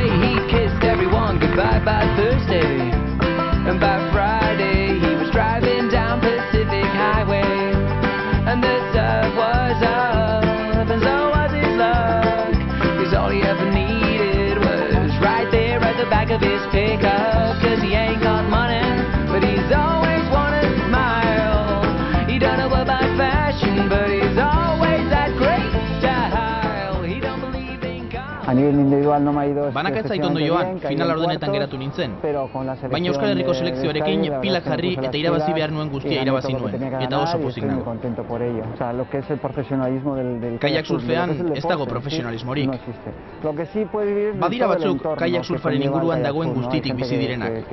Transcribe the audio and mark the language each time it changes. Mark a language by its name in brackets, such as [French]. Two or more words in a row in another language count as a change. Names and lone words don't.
[English] He kissed everyone goodbye by Thursday. And by Friday he was driving down Pacific Highway, and the surf was up, and so was his luck, cause all he ever needed was right there at the back of his pickup, cause he ain't got money, but he's always wanna smile. He don't know about fashion, but he's always that great style. He don't believe in God. [Spanish] A nivel individual no me ha ido... [Basque] Banaka ez zait ondo joan, final ordenetan geratu nintzen. Baina Euskal Herriko selekzioarekin pilak jarri eta irabazi behar nuen guztia irabazi nuen, eta oso pozik nago. Kaiak surfean ez dago profesionalismorik. Badira batzuk kaiak surfaren inguruan dagoen guztitik bizi direnak.